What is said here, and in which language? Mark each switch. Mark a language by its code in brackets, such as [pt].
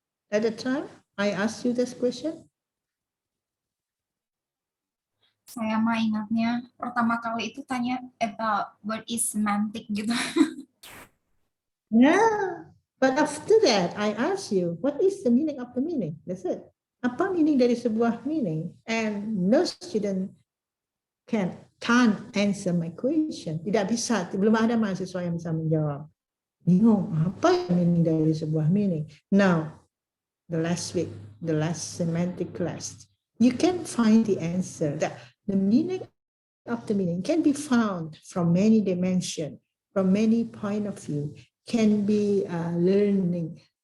[en] At the time, I asked you this question. [id] Saya mah ingatnya pertama kali itu tanya [en] about what is semantic [id] gitu. [en] Yeah, but after that, I asked you, what is the meaning of the meaning? That's it. [id] Apa meaning dari sebuah meaning? [en] And no student can't answer my question. [id] Tidak bisa, belum ada mahasiswa yang bisa menjawab. Bingung, apa meaning dari sebuah meaning? [en] Now, the last semantic class, you can find the answer that the meaning of the meaning can be found from many dimensions, from many point of view, can be learned